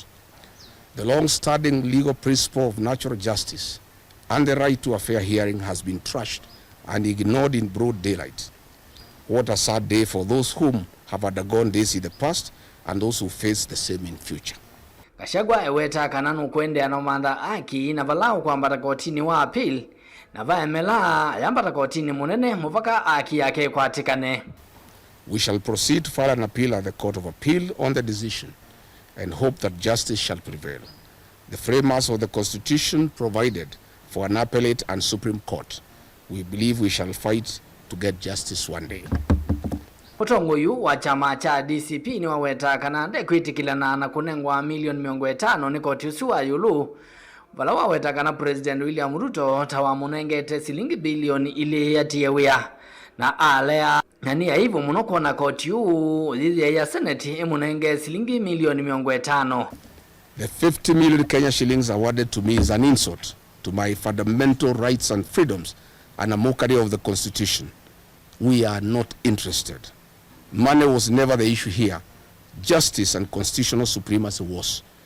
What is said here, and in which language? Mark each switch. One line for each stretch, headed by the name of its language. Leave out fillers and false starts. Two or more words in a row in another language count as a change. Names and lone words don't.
English: The long-standing legal principle of natural justice and the right to a fair hearing has been trashed and ignored in broad daylight. What a sad day for those whom have undergone this in the past and those who face the same in future.
Kamba: Gachagua eweta kana nukwende anomanda aki na valau kwambata kotini wa appeal na vaemela yambata kotini munene muvaka aki yake kwatikane.
English: We shall proceed to file an appeal at the Court of Appeal on the decision and hope that justice shall prevail. The framers of the Constitution provided for an appellate and Supreme Court. We believe we shall fight to get justice one day.
Kamba: Mutongoi wa chama cha DCP niwaweta kana ndekwitikilana na kunengwa milioni 500 ni koti usu wa yiulu vala waweta kana President William Ruto tawamunengete silingi bilioni ile yatiyewia na alea nani ya hivyo munokona koti uu
Swahili: dhidi ya
Kamba: Senate imunenge silingi milioni 500.
English: The 50 million Kenya shillings awarded to me is an insult to my fundamental rights and freedoms and a mockery of the Constitution. We are not interested. Money was never the issue here. Justice and constitutional supremacy was.